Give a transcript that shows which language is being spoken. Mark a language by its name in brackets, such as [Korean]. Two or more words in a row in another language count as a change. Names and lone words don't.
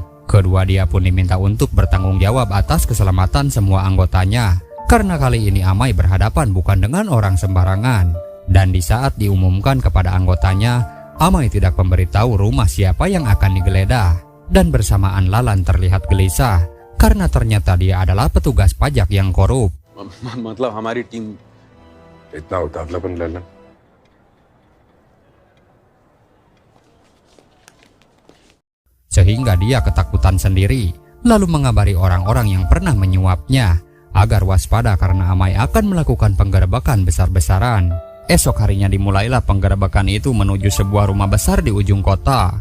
[Indonesian] Kedua, dia pun diminta untuk bertanggung jawab atas keselamatan semua anggotanya, karena kali ini Amay berhadapan bukan dengan orang sembarangan. Dan di saat diumumkan kepada anggotanya, Amay tidak memberitahu rumah siapa yang akan digeledah. Dan bersamaan Lalan terlihat gelisah karena ternyata dia adalah petugas pajak yang korup. [Hindi] मतलब हमारी टीम इतना उतावलापन ललन. [Indonesian] Sehingga dia ketakutan sendiri, lalu mengabari orang-orang yang pernah menyuapnya agar waspada karena Amay akan melakukan penggerebekan besar-besaran. Esok harinya dimulailah penggerebekan itu menuju sebuah rumah besar di ujung kota.